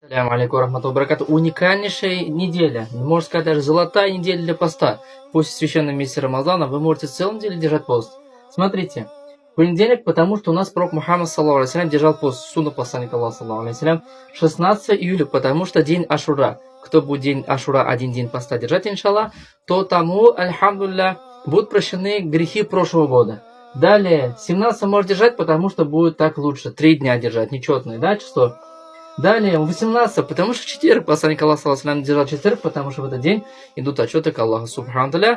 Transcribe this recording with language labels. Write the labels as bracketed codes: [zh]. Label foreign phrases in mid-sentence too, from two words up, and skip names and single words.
[ar] السلام عليكم رحمة الله بركاته. [ru] Уникальнейшая неделя, можно сказать, даже золотая неделя для поста. После священном месяце Рамазана вы можете целую неделю держать пост. Смотрите, понедельник, потому что у нас пророк Мухаммад [ar] صلى الله عليه وسلم [ru] держал пост, сунна посланника Аллаха [ar] صلى الله عليه وسلم. [ru] 16 июля, потому что день Ашура. Кто будет день Ашура, один день поста держать, иншаллах, то тому, альхамдулилля, будут прощены грехи прошлого года. Далее, 17 может держать, потому что будет так лучше. 3 дня держать, нечетное, да, число. Далее, 18, потому что в четверг посланник Аллаха [ar] صلى الله عليه [ru] держал четверг, потому что в этот день идут отчеты к Аллаху [ar] سبحانه تعالى.